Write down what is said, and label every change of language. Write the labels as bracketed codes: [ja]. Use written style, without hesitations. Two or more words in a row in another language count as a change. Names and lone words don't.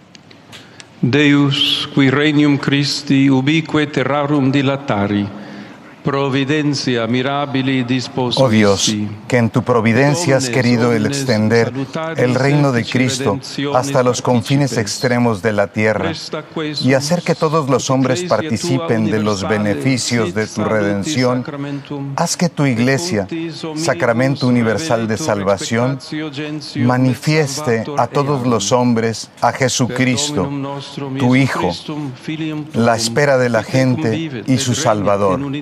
[la] Deus, qui regnum Christi ubique terrarum dilatari, Providencia mirabili disposi. [es] Oh Dios, que en tu providencia has querido el extender el reino de Cristo hasta los confines extremos de la tierra y hacer que todos los hombres participen de los beneficios de tu redención, haz que tu Iglesia, sacramento universal de salvación, manifieste a todos los hombres a Jesucristo, tu Hijo, la espera de la gente y su Salvador.